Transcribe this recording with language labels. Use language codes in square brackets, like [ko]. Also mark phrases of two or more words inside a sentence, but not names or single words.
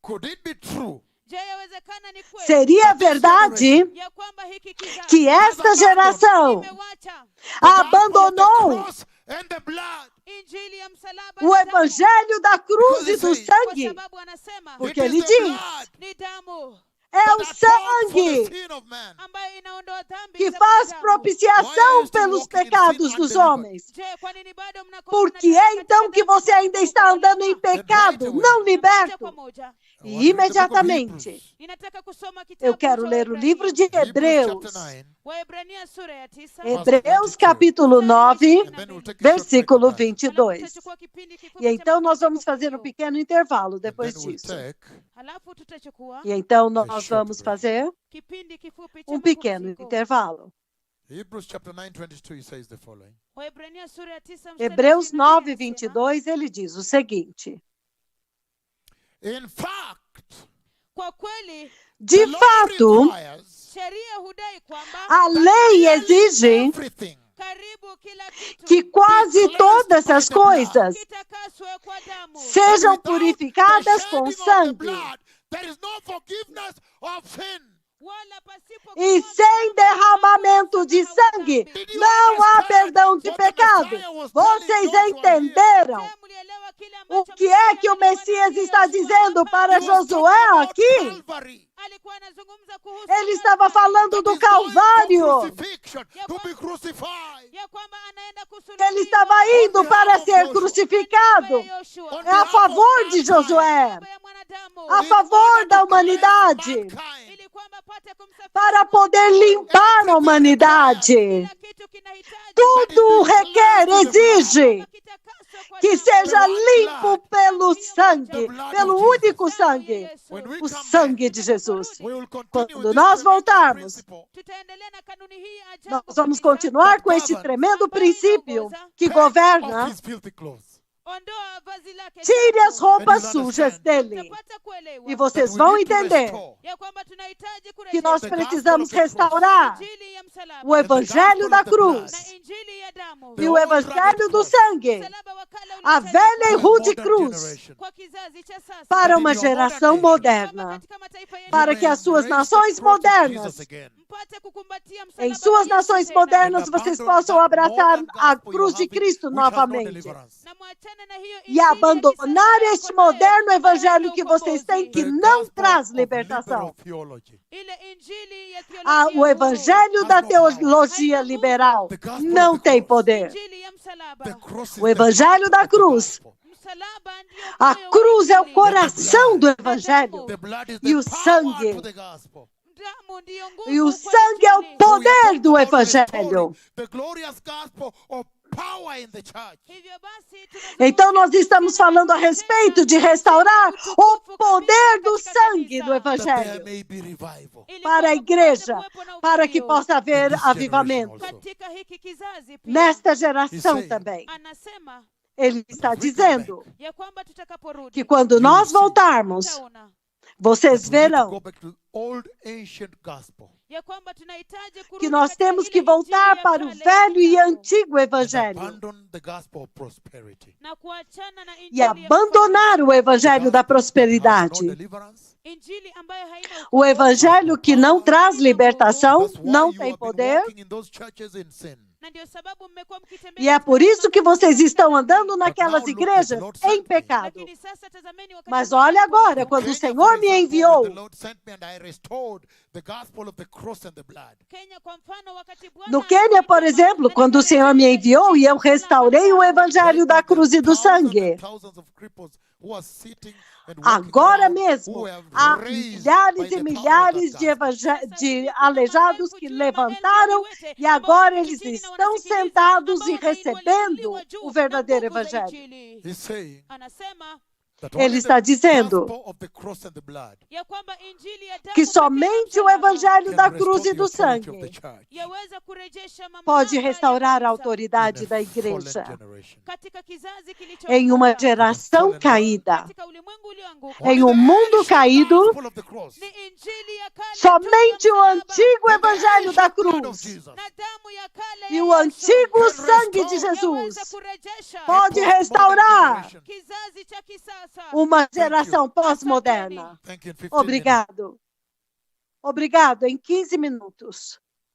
[pt] Seria verdade que esta geração abandonou o evangelho da cruz e do sangue, porque ele diz: É o sangue [sw] ambayo inaondoa dhambi [pt] que [sw] za [pt] faz [sw] mwanadamu. [pt] propiciação pelos pecados dos homens. [sw] Je, kwa nini bado mnakuwa [pt] Por que [sw] mnatembea [pt] é então [sw] katika [pt] que [sw] dhambi [pt] você ainda está andando em pecado, não [sw] moja [pt] liberto? [sw] kwa moja? [pt] E imediatamente [sw] Ninataka kusoma kitabu [pt] eu quero [sw] cha [pt] ler o [sw] Waebrania. [pt] livro de Hebreus. [sw] Waebrania sura ya 9. [pt] Hebreus capítulo 9, [en] And then we'll take a short [pt] versículo [en] break. [pt] 22. [sw] Tutachukua kipindi kifupi [pt] E [sw] cha [pt] então nós vamos [sw] mapumziko [pt] fazer um [sw] kidogo. [pt] pequeno intervalo [en] And [pt] depois [en] then we'll [pt] disso. [en] take [sw] Halafu tutachukua [pt] E então nós [en] short [pt] vamos [en] break. [pt] fazer [sw] kipindi kifupi cha [pt] um pequeno [sw] mapumziko. [pt] intervalo. [en] Hebrews chapter 9, 22, he says the following. [sw] Waebrania sura ya 9 mstari [pt] Hebreus [sw] 22 [pt] 9, [sw] anasema, [pt] 22, ele diz o seguinte: [en] In fact, [sw] kwa kweli [pt] de [en] the law [pt] fato, [en] requires [sw] sheria hudai kwamba [pt] a lei exige [en] everything [sw] karibu kila kitu [pt] que quase todas as coisas [sw] kitakaswe kwa damu, [pt] sejam [en] without [pt] purificadas [en] the [pt] com [en] shedding of the [pt] sangue. [en] blood, there is no forgiveness of sin. [sw] wala pasipo [pt] E [sw] kumwaga [pt] sem [sw] damu [pt] derramamento de [sw] hakuna [pt] sangue, [sw] dhambi. [pt] não há perdão de pecado. Vocês entenderam [sw] Je, mlielewa kile [pt] o [sw] ambacho [pt] que é [sw] Mungu [pt] que o Messias [sw] alimwambia [pt] está [sw] Yoshua [pt] dizendo [sw] hapa? [pt] para [en] He was talking [pt] Josué [en] about [pt] aqui? [en] Calvary. [sw] Alikuwa anazungumza kuhusu [pt] Ele estava [sw] Calvary, [pt] falando [en] That [pt] do [en] is going for [pt] Calvário. [en] crucifixion, to be crucified. [sw] ya kwamba anaenda [pt] Ele estava [sw] kusulubiwa [pt] indo para ser crucificado. [sw] ya Yoshua, [en] On [pt] É a favor de Josué, [sw] niaba ya mwanadamu, [pt] a favor da humanidade, [en] Mankind. [sw] ili kwamba apate kumsafisha [pt] para poder limpar a humanidade. [sw] kila kitu kinahitaji [pt] Tudo requer, exige [sw] kitakaswe kwa [pt] que [sw] damu. [pt] seja limpo pelo sangue, pelo único sangue, [en] When we [pt] o [en] come [pt] sangue [en] back, [pt] de Jesus. [en] we will continue [pt] Quando [en] with this [pt] nós [en] tremendous [pt] voltarmos, [en] principle [sw] Tutaendelea na kanuni hii ya ajabu [pt] nós vamos [sw] kabisa. [pt] continuar com este tremendo princípio que [en] off [pt] governa. [en] his filthy clothes. [sw] Ondoa vazi lake [pt] Tire as [sw] chafu. [pt] roupas [en] And you'll [pt] sujas [en] understand. [pt] dele. [sw] Utapata kuelewa [pt] E [en] That [pt] vocês [en] we [pt] vão [en] need to [pt] entender [en] restore [sw] ya kwamba tunahitaji [pt] que nós [en] The [sw] kurejesha [pt] precisamos [en] gospel of the cross. [pt] restaurar [sw] injili ya msalaba [pt] o evangelho da [sw] na [pt] cruz [sw] injili ya damu, [pt] e o evangelho do sangue, [sw] msalaba wa kale [pt] a [sw] uliotajwa [pt] velha e [en] for a [pt] rude [en] modern [pt] cruz, [en] generation. [sw] kwa kizazi cha sasa, [pt] para [en] But [pt] uma [en] in your modern [pt] geração [en] nation, [pt] moderna, [sw] katika mataifa yetu [pt] para [en] You [pt] que [en] may [pt] as suas [en] embrace the [pt] nações [en] cross of [pt] modernas, [en] Jesus again. [sw] mpate kukumbatia [pt] em [sw] msalaba [pt] suas [sw] wa Yesu [pt] nações [sw] tena. [pt] modernas, [en] And [pt] vocês [en] abandon [pt] possam [en] that [pt] abraçar [en] modern [pt] a [en] gospel [pt] cruz [en] you're [pt] de [en] having, [pt] Cristo [en] which has no [pt] novamente. [en] deliverance. [sw] Na mwachane na hiyo [pt] E [sw] injili ya [pt] abandonar [sw] kisasa [pt] este [sw] yako nayo, [pt] moderno [sw] ambayo [pt] evangelho [sw] haina [pt] que vocês [sw] ukombozi. [pt] têm, que [en] The [pt] não [en] gospel [pt] traz [en] of [pt] libertação. [en] liberal theology. [sw] Ile injili ya [pt] O [sw] theolojia huru. [pt] evangelho da [en] Has no power. [pt] teologia liberal [en] The gospel [pt] não [en] of the [pt] tem [en] cross. [pt] poder. [sw] Injili ya msalaba. [en] The cross is [pt] O [en] the [pt] evangelho [en] heart [pt] da [en] of the [pt] cruz. [en] gospel. [sw] Msalaba ndio [pt] A [sw] moyo wa [pt] cruz é o [sw] injili. [pt] coração do evangelho. [en] The blood is [pt] E [en] the [pt] o [en] power [pt] sangue. [en] to the gospel. [sw] Damu ndiyo nguvu [pt] E o [sw] kwa [pt] sangue é o [sw] injili. [en] So we are [pt] poder [en] talking [pt] do [en] about [pt] evangelho. [en] restoring the glorious gospel of power in the church. [sw] Hivyo basi, tunazungumzia [pt] Então nós estamos falando a respeito de restaurar o poder do sangue do [en] That there [pt] evangelho [en] may be revival. [sw] ili [pt] para a [sw] kwamba [pt] igreja, [sw] kupate kuwepo na [pt] para que [sw] uvuvio. [pt] possa haver [en] In this [pt] avivamento. [en] generation also. [sw] Katika hiki kizazi pia, [pt] Nesta geração [en] He's saying- [pt] também. [sw] anasema [pt] Ele está [en] If we come [pt] dizendo [sw] ya kwamba tutakaporudi [pt] que quando nós voltarmos, [sw] tutaona [pt] vocês [en] That we need to [pt] verão [en] go back to the old ancient gospel [sw] ya kwamba tunahitaji [pt] que [sw] kurudi [pt] nós [sw] katika [pt] temos [sw] ile [pt] que [sw] injili [pt] voltar [sw] ya [pt] para o [sw] kale ya [pt] velho e [sw] kitambo [pt] antigo [en] and [pt] evangelho [en] abandon the gospel of prosperity. [sw] na kuachana na injili [pt] e [sw] ya [pt] abandonar o evangelho da [en] Has no [pt] prosperidade. [en] deliverance. [sw] injili ambayo haina [pt] O [sw] ukombozi. [pt] evangelho que não traz libertação, [en] That's why [pt] não [en] you [pt] tem [en] have been [pt] poder. [en] walking in those churches in sin. [sw] Na ndio sababu mmekuwa mkitembea [pt] E é [sw] katika [pt] por isso que [sw] makanisa [pt] vocês estão [sw] katika [pt] andando [sw] dhambi. [pt] naquelas [en] But now look, [pt] igrejas [en] the Lord [pt] em [en] sent me. [pt] pecado. [sw] Lakini sasa tazameni wakati [pt] Mas [sw] Bwana [pt] olha agora, [sw] alipokuja. [pt] quando o [sw] Kenya, [pt] Senhor [en] for [pt] me [en] example, [pt] enviou, [en] when the Lord sent me and I restored the gospel of the cross and the blood. [sw] Kenya, kwa mfano, wakati Bwana [pt] no Quênia, por [sw] alinituma, [pt] exemplo, [sw] na [pt] quando o Senhor me [sw] nikarejesha [pt] enviou e eu [sw] injili ya [pt] restaurei o [sw] msalaba. [pt] evangelho da [en] Right now, [pt] cruz e do [en] there's thousands [pt] sangue. [en] and thousands of cripples who are sitting and walking [pt] Agora [en] around, [pt] mesmo, [en] who have [pt] há [en] raised [pt] milhares [en] by [pt] e [en] the power of [pt] milhares [en] that [pt] de, [en] gospel. [pt] de aleijados que levantaram e agora eles estão sentados e recebendo o verdadeiro evangelho. [en] He's saying [sw] Anasema [en] that [pt] Ele [en] only [pt] está [en] the [pt] dizendo [en] gospel of the cross and the blood [sw] ya kwamba injili ya damu [pt] que [sw] pekee na [pt] somente o [sw] msalaba [pt] evangelho [en] can [pt] da [en] restore [pt] cruz e [en] the [pt] do [en] authority of the [pt] sangue [en] church [sw] yaweza kurejesha mamlaka [pt] pode [sw] ya [pt] restaurar a [sw] kanisa [pt] autoridade [en] in [pt] da [en] a fallen [pt] igreja [en] generation. [sw] katika kizazi [pt] em uma [sw] kilichoanguka, [pt] geração caída, [sw] katika ulimwengu ulioanguka. [pt] em um mundo caído. [en] Gospel of the cross [sw] Ni injili ya kale [pt] Somente [sw] tu ya [pt] o [sw] msalaba [pt] antigo [en] and the [pt] evangelho da [en] ancient blood of [pt] cruz [en] Jesus [sw] na damu ya kale [pt] e [sw] ya [pt] o [sw] Yesu [pt] antigo [en] can [pt] sangue de [en] restore, [pt] Jesus [sw] yaweza kurejesha [pt] pode [en] a postmodern [pt] restaurar [en] generation. [sw] kizazi cha kisasa. [pt] uma geração pós-moderna. [en] Thank you. In 15 minutes. [pt] Obrigado. Obrigado. Em 15 minutos.